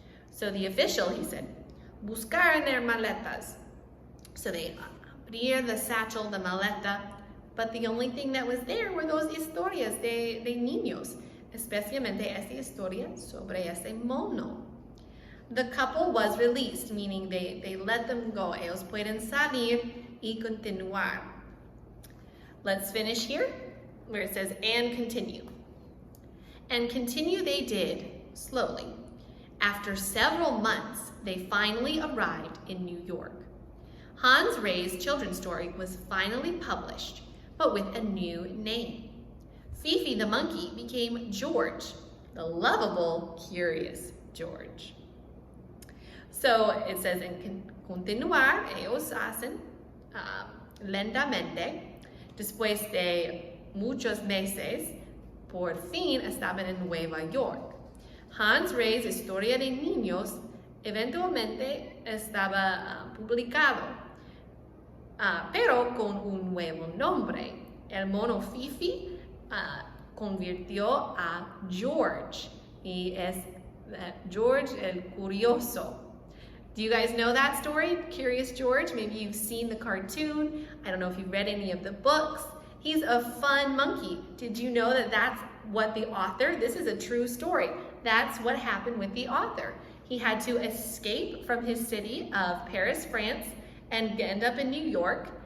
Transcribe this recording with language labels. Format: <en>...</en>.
<en>So the official, he said,</en> <es>buscar en</es> <en>their maletas. So they</en> <es>abrir</es> <en>the satchel, the maleta, but the only thing that was there were those</en> <es>historias de niños, especialmente esta historia sobre ese mono.</es> <en>The couple was released, meaning they let them go.</en> <es>Ellos pueden salir y continuar.</es> <en>Let's finish here, where it says, and continue. And continue they did, slowly. After several months, they finally arrived in New York. Hans Ray's children's story was finally published, but with a new name. Fifi the monkey became George, the lovable, curious George. So it says,</en> <es>en continuar, ellos hacen lentamente. Después de muchos meses, por fin estaban en Nueva York. Hans Ray's Historia de Niños eventualmente estaba publicado, pero con un nuevo nombre. El mono Fifi convirtió a George, y es George el Curioso.</es> <en>Do you guys know that story, Curious George? Maybe you've seen the cartoon. I don't know if you've read any of the books. He's a fun monkey. Did you know that that's what the author, this is a true story, that's what happened with the author. He had to escape from his city of Paris, France, and end up in New York.</en>